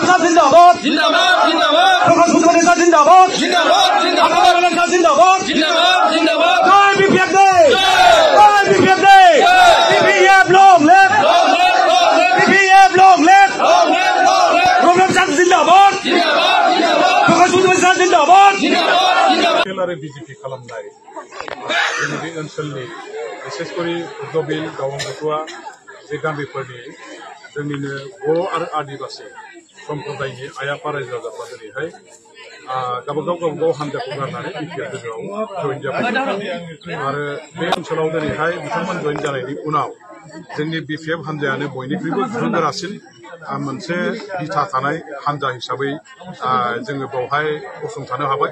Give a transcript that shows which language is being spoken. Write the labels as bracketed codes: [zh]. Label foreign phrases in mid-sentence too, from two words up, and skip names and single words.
[hi] जिंदाबाद जिंदाबाद जिंदाबाद प्रकाश मुद्रा नेता जिंदाबाद जिंदाबाद जिंदाबाद जिंदाबाद जिंदाबाद जिंदाबाद जय बीपीएफ दे जय बीपीएफ दे बीपीएफ [en] long left [hi] बीपीएफ [en] long left [hi] प्रॉब्लम चंद जिंदाबाद जिंदाबाद जिंदाबाद प्रकाश मुद्रा जिंदाबाद जिंदाबाद जिंदाबाद [brx] आरो बीजेपी खालामनाय जोंनि ओनसोलनि बिसेसकरि दबिल गावंगुआ जे गामिफोरनि जोंनिनो बर' आरो आदिबासि सम्प्रदायनि आइ आफा रायजो राजाफ्रा दिनैहाय गावबागाव हान्जाखौ गारनानै बिपिएफ दोलोआव जइन जाबाय आरो बे ओनसोलाव दिनैहाय बिथांमोन जइन जानायनि उनाव जोंनि बिपिएफ हान्जायानो बयनिख्रुइबो गोहोगोरासिन मोनसे बिथा थानाय हान्जा हिसाबै जोङो बेवहाय गसंथानो हाबाय।